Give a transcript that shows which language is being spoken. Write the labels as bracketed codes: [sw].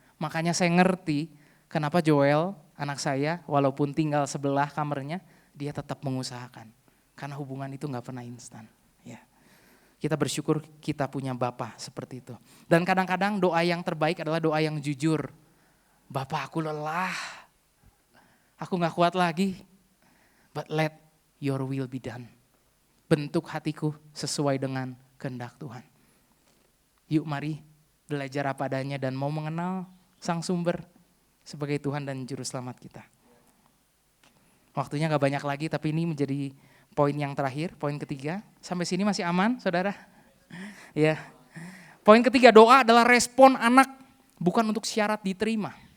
[id] Makanya saya ngerti kenapa Joel, anak saya, walaupun tinggal sebelah kamarnya, dia tetap mengusahakan. Karena hubungan itu nggak pernah instan. Ya. Kita bersyukur kita punya Bapa seperti itu. Dan kadang-kadang doa yang terbaik adalah doa yang jujur. Bapa, aku lelah, aku nggak kuat lagi. [en] But let your will be done. [id] Bentuk hatiku sesuai dengan kehendak Tuhan. Yuk mari belajar apa adanya dan mau mengenal Sang Sumber sebagai Tuhan dan Juru Selamat kita. Waktunya gak banyak lagi, tapi ini menjadi poin yang terakhir, poin ketiga. Sampai sini masih aman, saudara? Ya. Poin ketiga, doa adalah respon anak, bukan untuk syarat diterima.